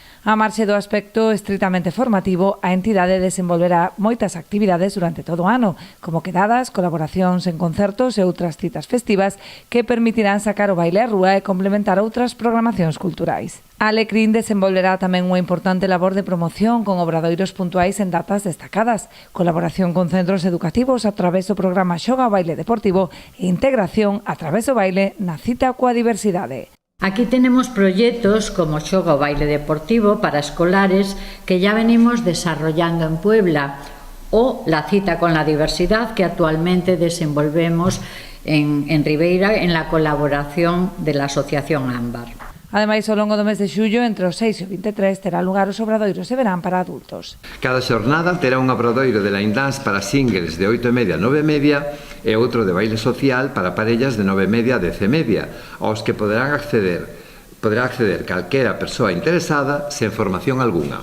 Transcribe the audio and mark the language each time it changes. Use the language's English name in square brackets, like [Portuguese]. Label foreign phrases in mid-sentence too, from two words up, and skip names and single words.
[Galician] A marxe do aspecto estritamente formativo, a entidade desenvolverá moitas actividades durante todo o ano, como quedadas, colaboracións en concertos e outras citas festivas que permitirán sacar o baile á rúa e complementar outras programacións culturais. A Alecrín desenvolverá tamén unha importante labor de promoción con obradoiros puntuais en datas destacadas, colaboración con centros educativos a través do programa Xoga o Baile Deportivo e integración a través do baile na cita coa diversidade. [Spanish] Aquí tenemos proyectos como Xoga o Baile Deportivo para escolares que ya venimos desarrollando en Puebla o la cita con la diversidad que actualmente desenvolvemos en Ribeira en la colaboración de la Asociación Ámbar. [Galician] Ademais, ao longo do mes de xullo, entre os 6 e o 23, terá lugar os obradoiros de verán para adultos. Cada xornada terá un obradoiro de [English] line dance [Galician] para singles de 8:30 a 9:30 e outro de baile social para parellas de 9:30 a 10:30, aos que poderá acceder calquera persoa interesada sen formación algunha.